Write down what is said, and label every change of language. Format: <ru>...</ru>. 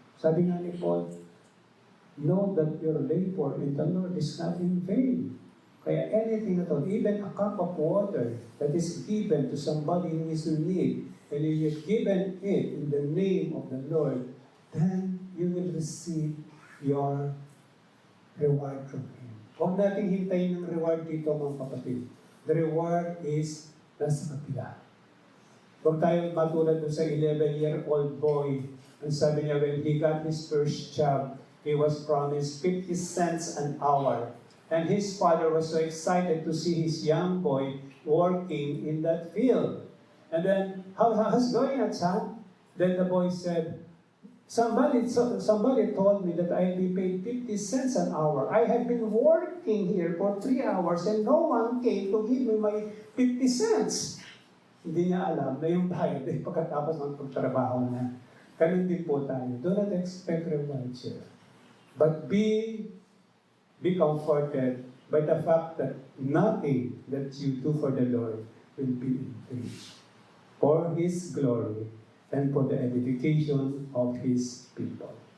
<tl>Sabi nga ni Paul,</tl> <en>know that your labor in the Lord is not in vain. Kaya anything at all, even a cup of water that is given to somebody who is in need, and if you've given it in the name of the Lord, then you will receive your reward from Him.</en> <tl>Huwag nating hintayin ng reward dito, mga kapatid.</tl> <en>The reward is</en> <tl>nasa kapila. Huwag tayo matulad doon sa 11-year-old boy. Ang sabi niya,</tl> <en>when he got his first job, he was promised 50 cents an hour. And his father was so excited to see his young boy working in that field. And then, how's going at son? Then the boy said, somebody told me that I'll be paid 50 cents an hour. I have been working here for 3 hours and no one came to give me my 50 cents.</en> <tl>Hindi niya alam na yung bayad ay pagkatapos ng pagtrabaho niya. Ganun din po tayo.</tl> <en>Do not expect reward here. But be comforted by the fact that nothing that you do for the Lord will be in vain. For His glory and for the edification of His people.</en>